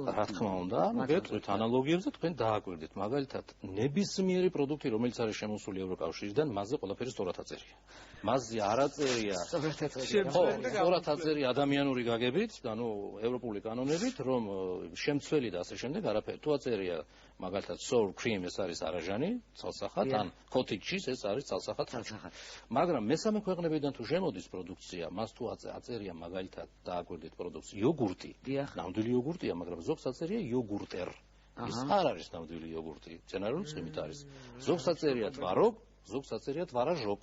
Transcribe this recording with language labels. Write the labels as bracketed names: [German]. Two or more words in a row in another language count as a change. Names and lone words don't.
[Georgian] რა თქმა უნდა, გეტყვით ანალოგიებზე თქვენ დააკვირდით. მაგალითად, ნებისმიერი პროდუქტი, რომელიც არის შემოსული ევროკავშირიდან, მასზე ყველაფერი სწორად აწერია. მასზე არ აწერია. სწორად აწერია ადამიანური გაგებით, ანუ ევროპული კანონებით, რომ შემცველი და ასე შემდეგ არაფერი. თუ აწერია მაგალითად [English] sour cream [Georgian] ეს არის არაჟანი, ცალსახად, ან [English] cottage cheese [Georgian] ეს არის ცალსახად. მაგრამ მესამე ქვეყნებიდან თუ შემოდის პროდუქცია, მას თუ აწერია მაგალითად დააკვირდით პროდუქტს იოგურტი. ნამდვილი იოგურტია, მაგრამ ზოგს აწერია იოგურტერ. ეს არ არის ნამდვილი იოგურტი, მცენარეული ცხიმით არის. ზოგს აწერია თვაროგ, ზოგს აწერია თვარაჟოგ.